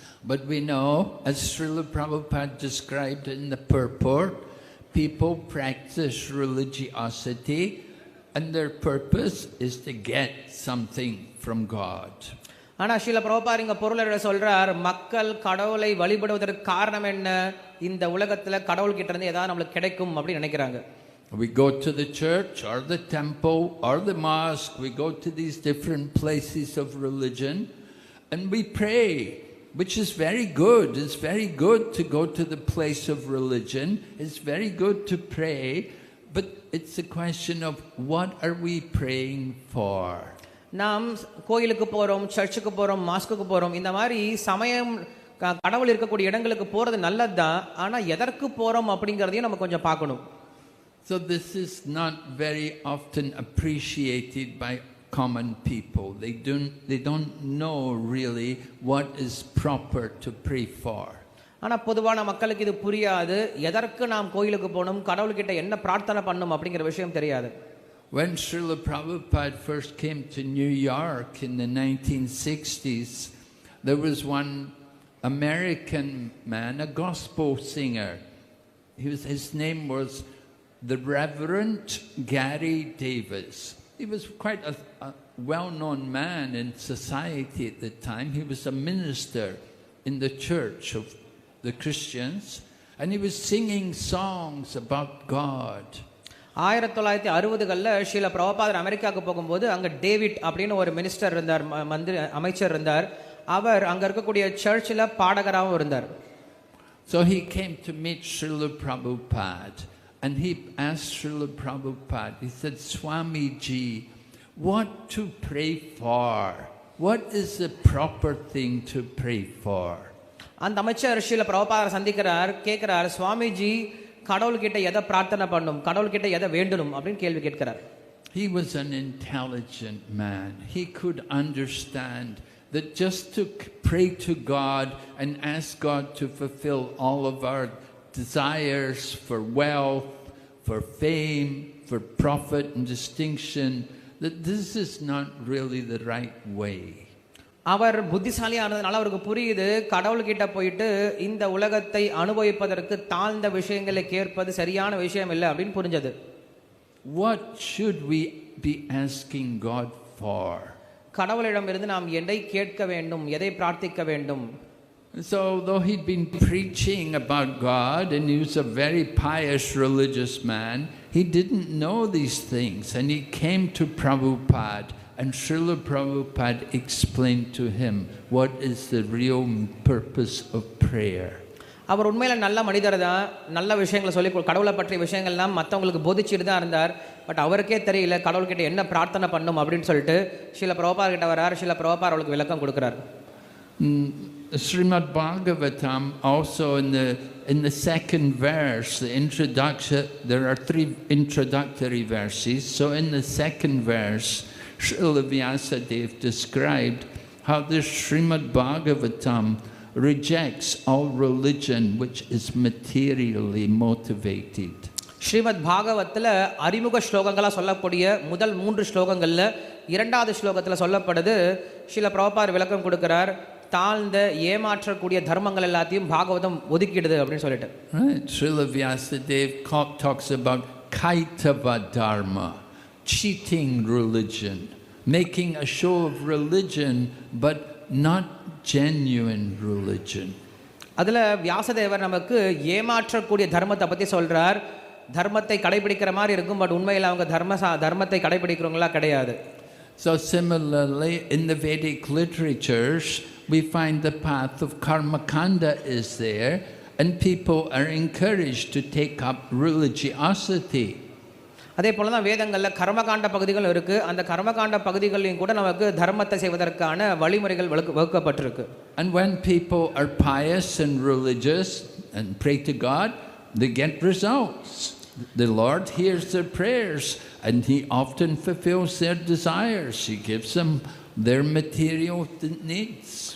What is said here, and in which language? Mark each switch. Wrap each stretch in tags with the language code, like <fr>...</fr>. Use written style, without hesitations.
<en>But we know, as Srila Prabhupada described in the purport, people practice religiosity and their purpose is to get something from God.</en> <ta>ஆனா ஸ்ரீல பிரபுபாத் இங்க பொருளை சொல்றார், மக்கள் கடவுளை வழிபடுவதற்கு காரணம் என்ன? இந்த உலகத்துல கடவுள் கிட்ட இருந்து ஏதாவது நம்மளுக்கு கிடைக்கும் அப்படி நினைக்கிறாங்க.</ta> <en>We go to the church or the temple or the mosque, we go to these different places of religion and we pray, which is very good. It's very good to go to the place of religion. It's very good to pray, but it's a question of what are we praying for?</en> <ta>நாம் கோயிலுக்கு போறோம், சர்ச்சுக்கு போறோம், மாஸ்குக்கு போறோம், இந்த மாதிரி சமயம் கடவுள் இருக்கக்கூடிய இடங்களுக்கு போறது நல்லதுதான், ஆனா எதற்கு போறோம் அப்படிங்கறதையும் நம்ம கொஞ்சம் பார்க்கணும்.</ta> <en>So this is not very often appreciated by common people. They don't know really what is proper to pray for.</en> <ta>ஆனா பொதுவான மக்களுக்கு இது புரியாது. எதற்கு நாம் கோயிலுக்கு போகணும், கடவுள்கிட்ட என்ன பிரார்த்தனை பண்ணணும் அப்படிங்கிற விஷயம் தெரியாது.</ta> <en>When Srila Prabhupada first came to New York in the 1960s, there was one American man, a gospel singer. His name was the Reverend Gary Davis. He was quite a well-known man in society at the time. He was a minister in the church of the Christians, and he was singing songs about God.</en> <ta>1960களில் Srila பிரபுபாதர் அமெரிக்காவுக்கு போகும்போது அங்கே David அப்படின்னு ஒரு minister இருந்தார், அமைச்சர் இருந்தார். அவர் அங்கே இருக்கக்கூடிய சர்ச்சில் பாடகராகவும் இருந்தார்.</ta> <en>So he came to meet Srila Prabhupada, and he asked Srila Prabhupada, he said, Swamiji, what to pray for? What is the proper thing to pray for?</en> <ta>அந்த அமைச்சர் ஸ்ரீல பிரபுபாதரை சந்திக்கிறார், கேட்கிறார், சுவாமிஜி கடவுள்கிட்ட எதை பிரார்த்தனை பண்ணணும், கடவுள்கிட்ட எதை வேண்டணும் அப்படின்னு கேள்வி கேட்கிறார்.</ta> <en>He was an intelligent man. He could understand that just to pray to God and ask God to fulfill all of our desires for wealth, for fame, for profit and distinction, that this is not really the right way.</en> <ta>அவர் புத்திசாலியானதுனால அவருக்கு புரியுது, கடவுள்கிட்ட போயிட்டு இந்த உலகத்தை அனுபவிப்பதற்கு தாழ்ந்த விஷயங்களை கேட்பது சரியான விஷயம் இல்லை அப்படின்னு புரிஞ்சது.</ta> <en>What should we be asking God for?</en> <ta>கடவுளிடமிருந்து நாம் எதை கேட்க வேண்டும், எதை பிரார்த்திக்க வேண்டும்?</ta> <en>So though he'd been preaching about God and he was a very pious religious man, he didn't know these things, and he came to Prabhupada, and Srila Prabhupada explained to him what is the real purpose of prayer.</en> <ta>அவர் உண்மையில நல்ல மனிதர் தான், நல்ல விஷயங்களை சொல்லி கடவுளை பற்றிய விஷயங்கள்லாம் மற்றவங்களுக்கு போதிச்சுட்டு தான் இருந்தார். பட் அவருக்கே தெரியல கடவுள்கிட்ட என்ன பிரார்த்தனை பண்ணணும் அப்படின்னு சொல்லிட்டு ஸ்ரீல பிரபுபாதர் கிட்ட வரார். ஸ்ரீல பிரபுபாதர் அவருக்கு விளக்கம் கொடுக்கிறார்.</ta> <en>Srimad Bhagavatam also in the second verse, the introduction, there are 3 introductory verses. So in the second verse, Srila Vyasadeva described how this Srimad Bhagavatam rejects all religion which is materially motivated.</en> <ta>Srimad பாகவத்தில் அறிமுக ஸ்லோகங்களாக சொல்லக்கூடிய முதல் 3 ஸ்லோகங்களில் 2வது ஸ்லோகத்தில் சொல்லப்படுது, ஸ்ரீல பிரபுபாதர் விளக்கம் கொடுக்கிறார், தாழ்ந்த ஏமாற்றக்கூடிய தர்மங்கள் எல்லாத்தையும் பாகவதம் ஒதுக்கிடுது அப்படின்னு சொல்லிட்டு.</ta> <en>Srila Vyasadeva talks about kaitava dharma, cheating religion, making a show of religion but not genuine religion.</en> <ta>அதில் வியாசதேவர் நமக்கு ஏமாற்றக்கூடிய தர்மத்தை பற்றி சொல்கிறார். தர்மத்தை கடைபிடிக்கிற மாதிரி இருக்கும், பட் உண்மையில் அவங்க தர்மத்தை கடைபிடிக்கிறவங்களா கிடையாது.</ta> <en>So similarly, in the Vedic literatures, we find the path of karmakanda is there, and people are encouraged to take up religiosity.</en> <ta>அதே போல தான் வேதங்களில் கர்மகாண்ட பகுதிகள் இருக்குது. அந்த கர்மகாண்ட பகுதிகளையும் கூட நமக்கு தர்மத்தை செய்வதற்கான வழிமுறைகள் வகுக்கப்பட்டிருக்கு.</ta> <en>And when people are pious and religious and pray to God, they get results. The Lord hears their prayers and He often fulfills their desires. He gives them their material needs.</en>